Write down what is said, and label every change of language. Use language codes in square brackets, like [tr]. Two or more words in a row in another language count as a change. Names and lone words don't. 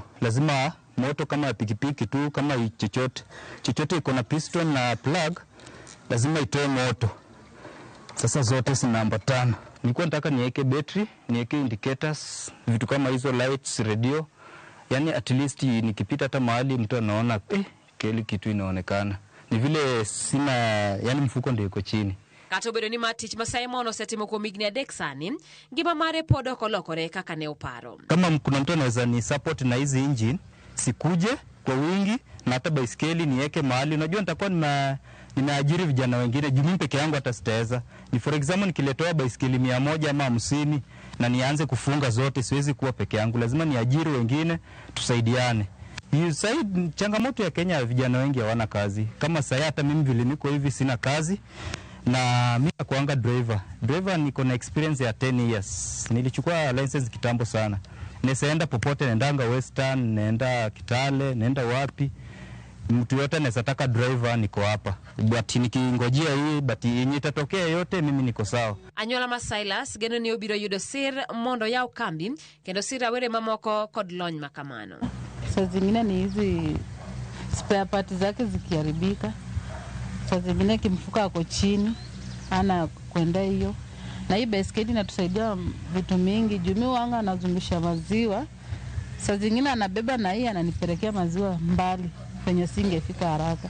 [sw] Lazima moto kama ya pikipiki tu, kama chochote iko na piston na plug, lazima itoe moto. Sasa zote zinaambatana. Nilikuwa nataka niweke battery, niweke indicators, vitu kama hizo, lights, radio. Yani [en] at least [sw] nikipita hata mahali mtu anaona kile kitu inaonekana. Ni vile sina, yani mfuko ndio iko chini. [luo] Kata obedo ni matich ma Simon osetimo kuom higni adek sani, ngima mare pod ok olokore kaka ne oparo. [sw] Kama kuna mtu anaweza ni support na hizi engine, sikuje kwa wingi na hata baiskeli niweke mahali. Unajua nitakuwa nimeajiri vijana wengine, juu mimi peke yangu hata sitaweza. Ni [en] for example [sw] nikiletoa baiskeli 100 ama 50 na nianze kufunga zote, siwezi kuwa peke yangu. Lazima niajiri wengine, tusaidiane. Sasa changamoto ya Kenya, vijana wengi hawana kazi. Kama sasa hata mimi vile niko hivi sina kazi. Na mimi nakuanga driver niko na experience ya 10 years. Nilichukua license kitambo sana. Naenda popote, naendanga Western, naenda Kitale, naenda wapi. Mtu yote anaweza taka driver, niko hapa. But nikingojea hii but yenye itatokea yote mimi niko sawa. [luo] Anyuola ma Silas geno ni obiro yudo sir mondo yaw kambi kendo sir awere mamoko kod lony makamano. [sw] Saa zingine ni hizi [en] spare parts [sw] zake zikiharibika. Saa zingine kimfuka ako chini, ana kwenda hiyo. Na hii baiskeli inatusaidia vitu mingi. Jumi wanga anazungusha maziwa. Saa zingine anabeba na hii ananipelekea maziwa mbali kwenye singefika haraka.